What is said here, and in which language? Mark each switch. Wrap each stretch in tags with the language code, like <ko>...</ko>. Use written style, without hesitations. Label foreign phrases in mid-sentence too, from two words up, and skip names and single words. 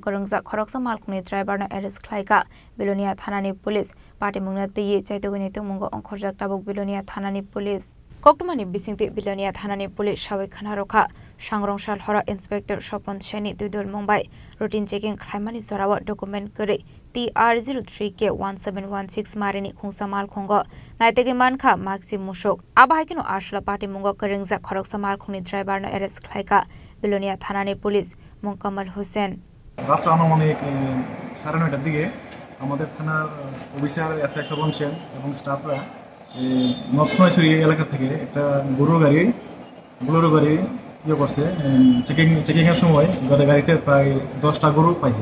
<trp>Khorang Khorang Malkhungni driver na arrest Khlaika Bilonia Thanani</trp> <en>Police Party</en> <trp>Mungna Tiye Naitugwi Mungo Khorjak Tabuk Bilonia Thanani Police Koktumani Bisingti Bilonia Thanani Police Shawik Khanarokha Sangrongshal Horo Inspector Shopon Chini Tudul Mumbai</trp> <en>routine checking</en> <trp>Khlaimani Jorao document kore TR03K-1716 Marini Khungsa Malkhungo Naitugwi Mankha Makchi Mwswk Abahikino Ashla Party Mungo Khorang Malkhungni driver na arrest Khlaika Bilonia Thanani Police Munkamal Hussein</trp> <bn>রাত্র আনুমানিক 9:30টার দিকে আমাদের থানার অফিসার এসআই শোভন সেন এবং স্টাফরা নরসিংহী এলাকা থেকে একটা বোলেরো গাড়ি করছে চেকিংয়ের সময় গাড়িতে প্রায় 10টা গরু পাইছে।</bn>